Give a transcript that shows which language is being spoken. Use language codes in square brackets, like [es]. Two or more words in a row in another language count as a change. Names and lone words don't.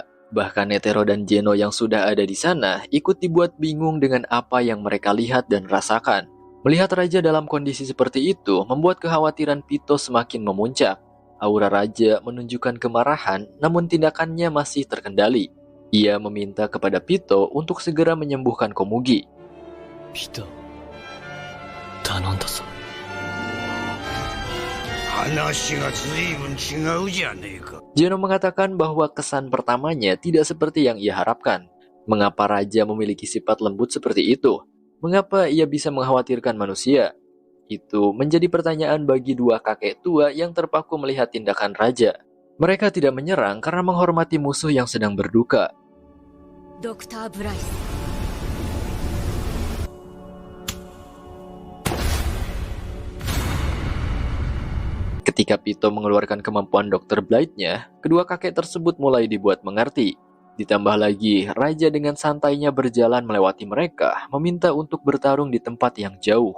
[id] Bahkan Netero dan Geno yang sudah ada di sana ikut dibuat bingung dengan apa yang mereka lihat dan rasakan. Melihat raja dalam kondisi seperti itu membuat kekhawatiran Pito semakin memuncak. Aura raja menunjukkan kemarahan, namun tindakannya masih terkendali. Ia meminta kepada Pito untuk segera menyembuhkan Komugi. [ja] ピト頼んだぞ。話が随分違うじゃねえか。 [id] Geno mengatakan bahwa kesan pertamanya tidak seperti yang ia harapkan. Mengapa raja memiliki sifat lembut seperti itu? Mengapa ia bisa mengkhawatirkan manusia? Itu menjadi pertanyaan bagi dua kakek tua yang terpaku melihat tindakan raja. Mereka tidak menyerang karena menghormati musuh yang sedang berduka. ドクター・ブライス Ketika Pito mengeluarkan kemampuan Dr. Blight-nya, kedua kakek tersebut mulai dibuat mengerti. Ditambah lagi, raja dengan santainya berjalan melewati mereka, meminta untuk bertarung di tempat yang jauh.